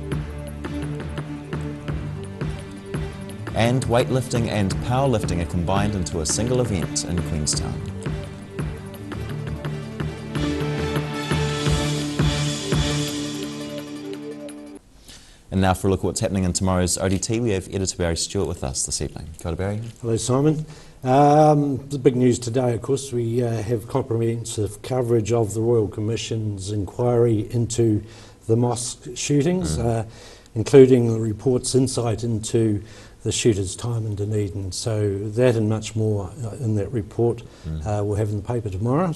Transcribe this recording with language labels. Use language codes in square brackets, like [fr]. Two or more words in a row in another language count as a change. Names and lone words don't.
[en] And weightlifting and powerlifting are combined into a single event in Queenstown. And now for a look at what's happening in tomorrow's ODT, we have editor Barry Stewart with us this evening. [mi] Kia ora, Barry. [en] Hello, Simon. The big news today, of course, we have comprehensive coverage of the Royal Commission's inquiry into the mosque shootings, including the report's insight into the shooter's time in Dunedin. So that and much more in that report we'll have in the paper tomorrow.